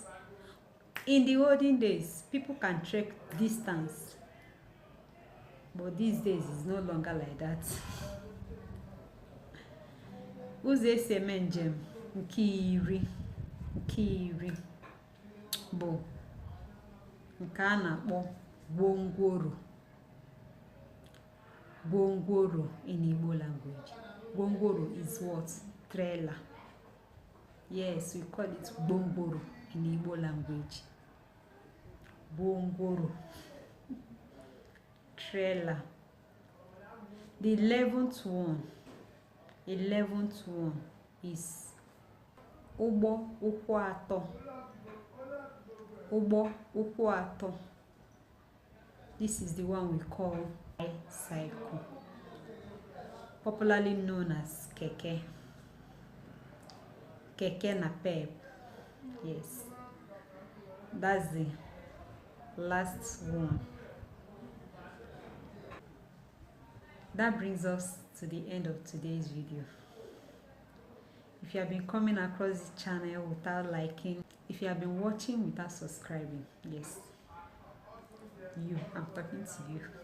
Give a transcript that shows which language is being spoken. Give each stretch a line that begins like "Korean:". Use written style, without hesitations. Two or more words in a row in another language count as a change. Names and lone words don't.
English: In the olden days, people can trek distance, but these days it's no longer like that.
Igbo: Ụzọ esi eme njem nke iri bụ nke a na-akpọ gwongworo.
English: Gwongworo in Igbo language. Gwongworo is what? Trailer. Yes, we call it gwongworo in Igbo language. Gwongworo. Trailer. The 11th one is
Igbo: ụgbọ ụkwụ atọ. Ụgbọ ụkwụ atọ.
English: This is the one we call bicycle, popularly known as keke. Keke napep. Yes, that's the last one. That brings us to the end of today's video. If you have been coming across this channel without liking, if you have been watching without subscribing, yes, I'm talking to you.